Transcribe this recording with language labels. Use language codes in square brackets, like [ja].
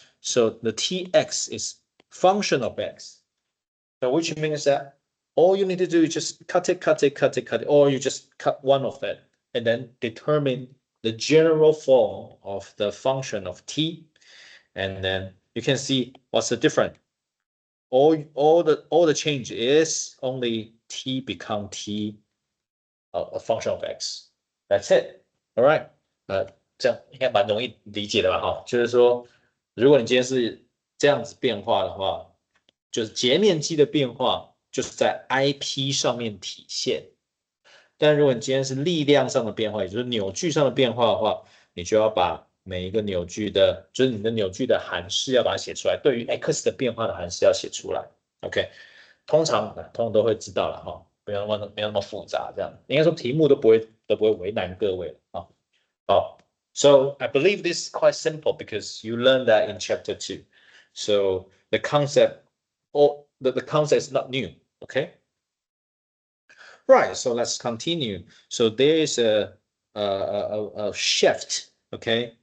[en] So the Tx is function of x, so which means that all you need to do is just cut it, or you just cut one of it, and then determine the general form of the function of t, and then you can see what's the difference. All the change is only t become t, a function of x. That's it. All right. [zh] 这样应该蛮容易理解的吧？哈，就是说，如果你今天是这样子变化的话，就是截面积的变化就是在 IP 上面体现。但如果你今天是力量上的变化，也就是扭矩上的变化的话，你就要把每一个扭矩的，就是你的扭矩的函式要把它写出来，对于 x 的变化的函式要写出来。 OK， 通常都会知道了哈，没有那么复杂，这样应该说题目都不会为难各位啊。好。 [en] So I believe this is quite simple because you learned that in chapter 2. So the concept is not new, okay? Right, so let's continue. So there is a shaft, okay?